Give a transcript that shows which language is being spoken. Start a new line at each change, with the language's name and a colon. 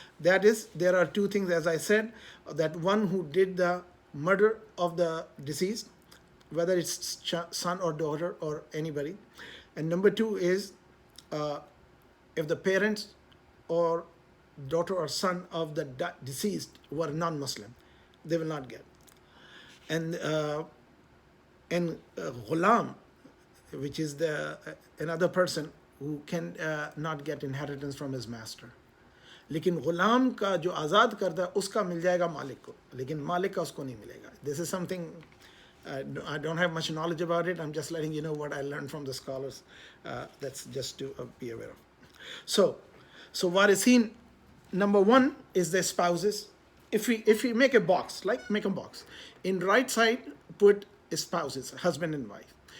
English: That is, there are 2 things, as I said, that one who did the murder of the deceased, whether it's son or daughter or anybody, and number 2 is if the parents or daughter or son of the deceased were non-Muslim, they will not get. And ghulam, which is another person who can not get inheritance from his master.
Hindi: लेकिन गुलाम का जो आज़ाद करता है उसका मिल जाएगा मालिक को, लेकिन मालिक का उसको नहीं मिलेगा.
English: This is something I don't have much knowledge about it. I'm just letting you know what I learned from the scholars. That's just to be aware of. So warisin, number 1 is the spouses. If we make a box, in right side put spouses, husband and wife.